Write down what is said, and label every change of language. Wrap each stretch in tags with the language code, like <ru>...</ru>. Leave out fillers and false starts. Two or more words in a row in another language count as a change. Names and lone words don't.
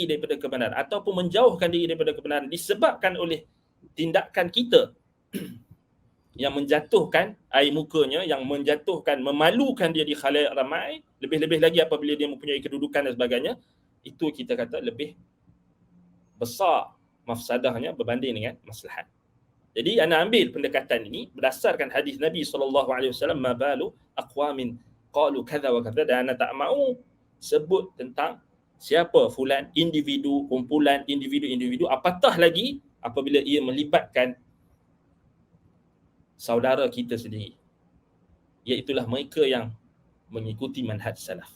<ms>daripada kebenaran ataupun menjauhkan diri daripada kebenaran disebabkan oleh tindakan kita yang menjatuhkan air mukanya, yang menjatuhkan, memalukan dia di khalayak ramai, lebih-lebih lagi apabila dia mempunyai kedudukan dan sebagainya, itu kita kata lebih besar mafsadahnya berbanding dengan maslahat. Jadi anda ambil pendekatan ini berdasarkan hadis Nabi SAW,</ms> <ar>ما بال أقوام قالوا كذا وكذا,</ar> <ms>dan anda tak mahu sebut tentang siapa fulan, individu, kumpulan individu-individu, apatah lagi apabila ia melibatkan saudara kita sendiri, iaitulah mereka yang mengikuti manhaj salaf.</ms>